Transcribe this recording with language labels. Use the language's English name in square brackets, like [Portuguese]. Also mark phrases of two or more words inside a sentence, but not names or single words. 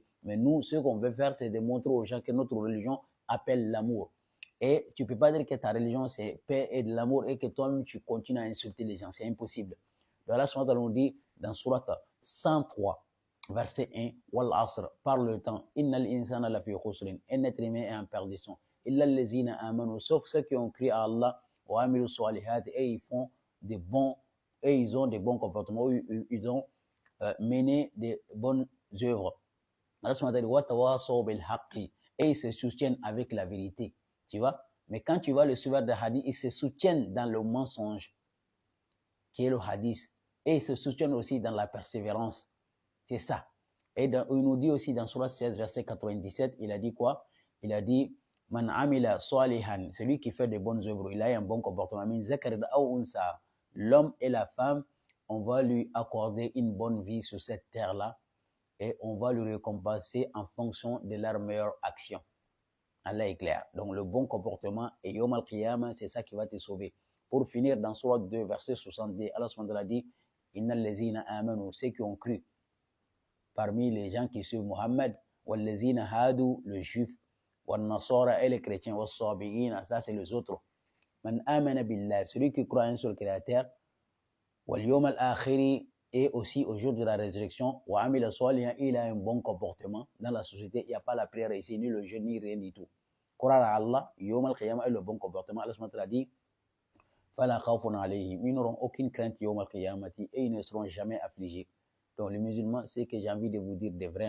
[French] Mais nous, ce qu'on veut faire, c'est de montrer aux gens que notre religion appelle l'amour. Et tu ne peux pas dire que ta religion, c'est paix et de l'amour et que toi-même, tu continues à insulter les gens. C'est impossible. [Arabic] الله سبحانه وتعالى [French] nous dit dans Surat 103, verset 1, [Arabic] والعصر, [French] par le temps, [Arabic] إن الإنسان لفي خسر, [French] un être humain est en perdition. [Arabic] إلا الذين آمنوا, [French] sauf ceux qui ont crié à Allah, [Arabic] وعملوا الصالحات, [French] et ils font des bons, et ils ont des bons comportements, ils ont mené des bonnes œuvres. [Arabic] الله سبحانه وتعالى dit, وتواصوا بالحق, [French] et ils se soutiennent avec la vérité. Tu vois? Mais quand tu vois le suiveur de hadith, ils se soutiennent dans le mensonge, qui est le hadith. Et ils se soutiennent aussi dans la persévérance. C'est ça. Et il nous dit aussi dans [Arabic] Surah 16, [French] verset 97, il a dit quoi? Il a dit, [Arabic] من عمل صالحا, [French] celui qui fait de bonnes œuvres, il a un bon comportement. [Arabic] من ذكر أو أنثى, [French] l'homme et la femme, on va lui accorder une bonne vie sur cette terre-là et on va lui récompenser en fonction de leur meilleure action. Allah est clair. Donc le bon comportement et [Arabic] يوم القيامة, [French] c'est ça qui va te sauver. Pour finir, dans Surah 2, verset 70, [Arabic] الله سبحانه وتعالى dit, إن الذين آمنوا, [French] ceux qui ont cru, parmi les gens qui suivent Muhammad, [Arabic] والذين هادوا, [French] le juif, [Arabic] والنصارى [French] et les chrétiens, [Arabic] والصابئين, [French] ça c'est les autres. [Arabic] من آمن بالله, [French] celui qui croit en un seul créateur, [Arabic] واليوم الآخر, [French] et aussi au jour de la résurrection, [Arabic] وعمل صالحا, [French] il a un bon comportement. Dans la société, il n'y a pas la prière ici, ni le jeûne, ni rien du tout. Croire à Allah, [Arabic] يوم القيامة [French] et le bon comportement. [Arabic] الله سبحانه وتعالى [French] dit, [Arabic] فلا خوف عليهم, [French] ils n'auront aucune crainte [Arabic] يوم القيامة [French] et ils ne seront jamais affligés. Donc les musulmans, c'est que j'ai envie de vous dire des vrais.